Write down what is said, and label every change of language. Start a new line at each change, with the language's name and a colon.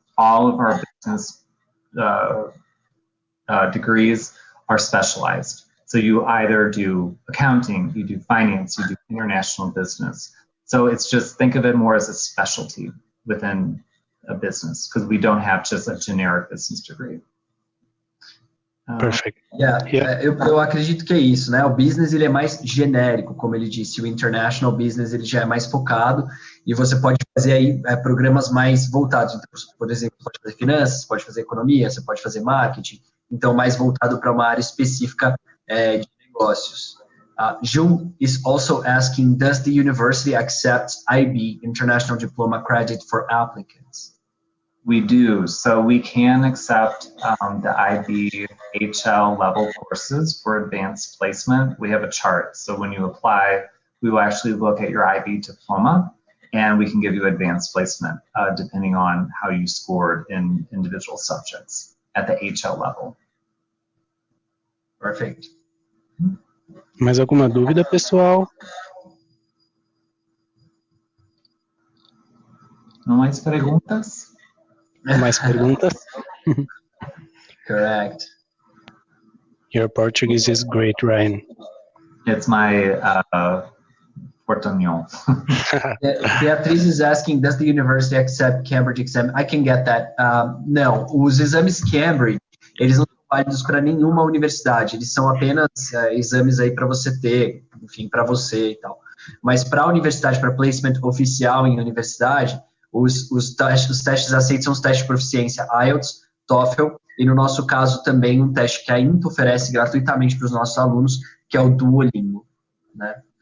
English: All of our business degrees are specialized. So you either do accounting, you do finance, you do international business. So it's just, think of it more as a specialty within a business, because we don't have just a generic business degree. Perfect.
Portuguese: Eu acredito que é isso, né? O business ele é mais genérico, como ele disse. O international business ele já é mais focado e você pode fazer aí programas mais voltados. Então, por exemplo, você pode fazer finanças, você pode fazer economia, você pode fazer marketing. Então, mais voltado para uma área específica de negócios.
English: Jun is also asking, does the university accept IB, International Diploma Credit for applicants? We do. So we can accept the IB HL level courses for advanced placement. We have a chart. So when you apply, we will actually look at your IB diploma and we can give you advanced placement depending on how you scored in individual subjects at the HL level. Perfect.
Portuguese: Mais alguma dúvida, pessoal? Não mais perguntas? Mais perguntas?
English: Correct. Your Portuguese is great, Ryan. It's my portunhol. Beatriz is asking, does the university accept Cambridge exam? I can get that.
Portuguese: Não, os exames Cambridge, eles não são válidos para nenhuma universidade. Eles são apenas exames aí para você ter, enfim, para você e tal. Mas para a universidade, para placement oficial em universidade, os testes aceitos são os testes de proficiência IELTS, TOEFL e, no nosso caso, também um teste que a INTO oferece gratuitamente para os nossos alunos, que é o Duolingo, né?